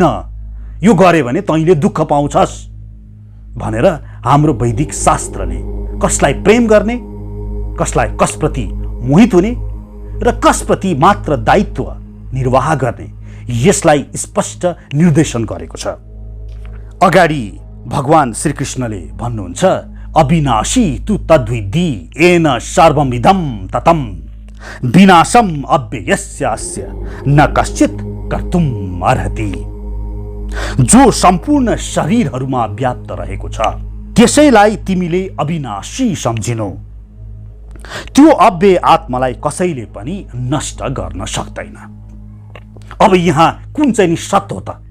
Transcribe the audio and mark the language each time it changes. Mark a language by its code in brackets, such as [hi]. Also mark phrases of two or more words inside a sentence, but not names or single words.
[ne] यो गरे भने तैँले दुःख पाउँछस् भनेर हाम्रो वैदिक शास्त्रले कसलाई प्रेम गर्ने, कसलाई कसप्रति मोहित हुने र कसप्रति मात्र दायित्व निर्वाह गर्ने यसलाई स्पष्ट निर्देशन गरेको छ। अगाडि भगवान श्रीकृष्णले भन्नुहुन्छ [sa] अविनाशी तु तद्विद्धि येन सर्वमिदं ततं विनाशम अव्ययस्यास्य न कश्चित् कर्तुम् अर्हति। [ne] जो सम्पूर्ण शरीरहरूमा व्याप्त रहेको छ त्यसैलाई तिमीले अविनाशी सम्झिनु। त्यो अव्यय आत्मालाई कसैले पनि नष्ट गर्न सक्दैन। अब यहाँ कुन चाहिँ सत्य हो त?